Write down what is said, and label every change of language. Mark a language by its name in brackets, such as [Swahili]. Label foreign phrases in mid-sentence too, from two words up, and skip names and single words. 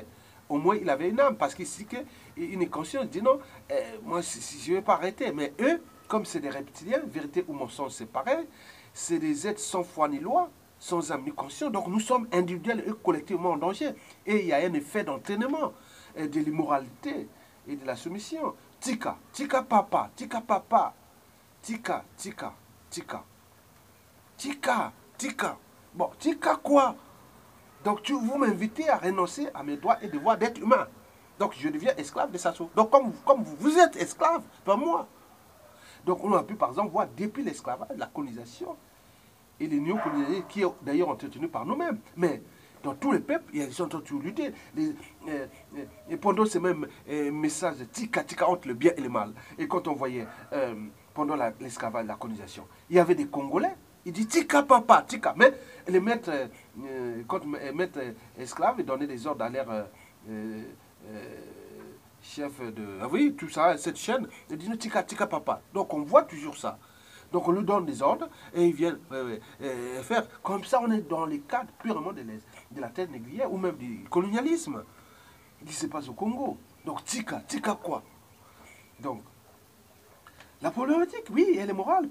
[French] Au moins, il avait une âme parce qu'il est conscient, il dit non, moi, je ne vais pas arrêter. Mais eux, comme c'est des reptiliens, vérité ou mensonge, c'est pareil, c'est des êtres sans foi ni loi, sans âme ni conscience. Donc nous sommes individuels et collectivement en danger. Et il y a un effet d'entraînement, de l'immoralité et de la soumission. [Lingala] Tika, tika papa, tika papa, tika, tika, tika, tika, tika. [French] Bon, tika quoi? Donc vous m'invitez à renoncer à mes droits et devoirs d'être humain. Donc je deviens esclave de Sassou. Donc comme vous êtes esclave, pas moi. Donc on a pu par exemple voir depuis l'esclavage, la colonisation et les néocolonialisés qui est d'ailleurs entretenu par nous-mêmes. Mais dans tous les peuples, ils sont toujours luttés. Et pendant ces mêmes messages de [Lingala] tika tika [French] entre le bien et le mal, et quand on voyait pendant l'esclavage, la colonisation, il y avait des Congolais, il dit [Lingala] tika papa, tika. [French] Mais les maîtres, quand les maîtres esclaves, ils donnaient des ordres à leur chef de... Ah oui, tout ça, cette chaîne, ils disent [Lingala] tika tika papa. [French] Donc on voit toujours ça. Donc on lui donne des ordres et ils viennent faire. Comme ça, on est dans les cadres purement de la terre négrière ou même du colonialisme qui se passe au Congo. Donc [Lingala] tika, tika [French] quoi? Donc, la problématique, oui, elle est morale.